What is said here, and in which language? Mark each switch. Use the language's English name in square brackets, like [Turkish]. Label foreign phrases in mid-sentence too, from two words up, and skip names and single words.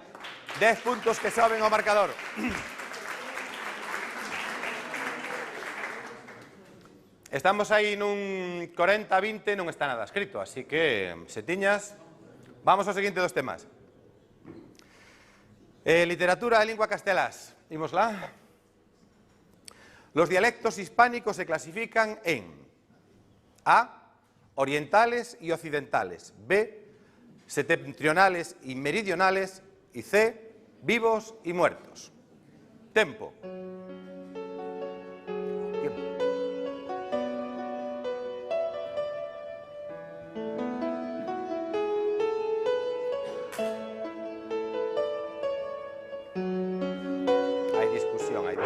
[Galician] 10 puntos que soben ao marcador. Estamos aí nun 40-20, non está nada escrito, así que, setiñas, vamos ao seguinte dos temas. Literatura e lingua castelás. Imos lá. [Spanish] Los dialectos hispánicos se clasifican en A. Orientales y occidentales. B. Septentrionales y meridionales. Y C. Vivos y muertos. [Galician] Tempo. Hai discusión.